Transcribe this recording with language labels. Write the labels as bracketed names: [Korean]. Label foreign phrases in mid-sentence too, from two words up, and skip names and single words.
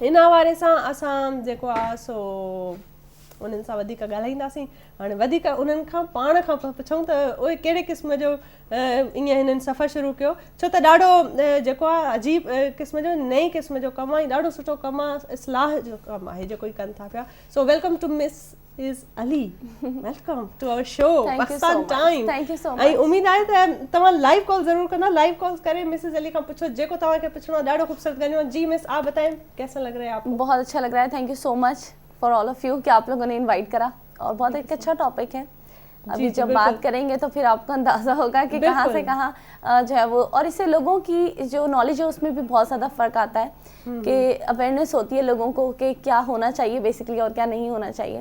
[Sindhi] हिन हवाले सां असां जेको आहे सो उन्हनि सां वधीक ॻाल्हाईंदासीं। हाणे वधीक उन्हनि खां पाण खां पुछूं त उहे कहिड़े क़िस्म जो ईअं हिननि सफ़र शुरू कयो, छो त ॾाढो जेको आहे अजीब क़िस्म जो नई क़िस्म जो कमु आहे, ॾाढो सुठो कमु आहे, इस्लाह जो कमु आहे जेको ई कनि था पिया। [English] so welcome to Miss is Ali. Welcome to our show. Thank you so Pakistan much. Time. Thank you so [Sindhi] ऐं [English] much. [Sindhi] उम्मीद आहे त तव्हां [English] live call [Sindhi] ज़रूर कंदा, [English] live call [Sindhi] करे मिसेस अली खां पुछो जेको तव्हांखे पुछणो आहे, ॾाढो ख़ूबसूरत ॻाल्हियूं। [Urdu] جی مس، آپ بتائیں کیسا لگ رہا ہے آپ کو? بہت اچھا لگ رہا ہے. [English] thank you so much for all of you [Urdu] کہ آپ لوگوں نے انوائٹ کرا، اور بہت ایک اچھا ٹاپک ہے. ابھی جب بات کریں گے تو پھر آپ کو اندازہ ہوگا کہ کہاں سے کہاں جو ہے وہ، اور اس سے لوگوں کی جو نالج ہے اس میں بھی بہت زیادہ فرق آتا ہے کہ اویئرنس ہوتی ہے لوگوں کو کہ کیا ہونا چاہیے بیسکلی اور کیا نہیں ہونا چاہیے.